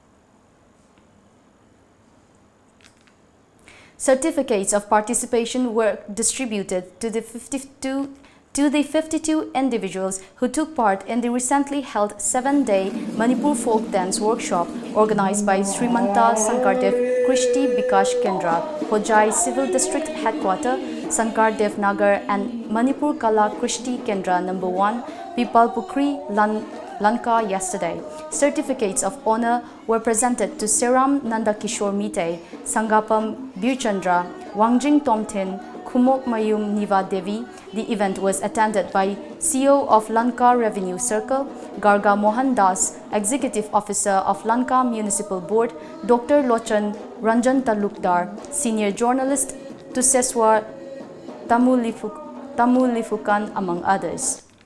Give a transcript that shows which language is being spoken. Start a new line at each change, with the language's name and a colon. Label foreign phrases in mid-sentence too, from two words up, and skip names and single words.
English: Certificates of participation were distributed to the 52 individuals who took part in the recently held 7-day Manipur folk dance workshop organized by Srimanta Sankardev Krishti Bikash Kendra, Hojai Civil District Headquarter, Sankardev Nagar and Manipur Kala Krishti Kendra No. 1, Pipalpukri, Lanka yesterday. Certificates of honor were presented to Seram Nandakishore Mite, Sangapam Birchandra, Wangjing Tomtin, Kumok Mayum Niva Devi. The event was attended by CEO of Lanka Revenue Circle, Garga Mohan Das, Executive Officer of Lanka Municipal Board, Dr. Lochan Ranjan Talukdar, Senior Journalist Tuseswar Tamulifukan, among others.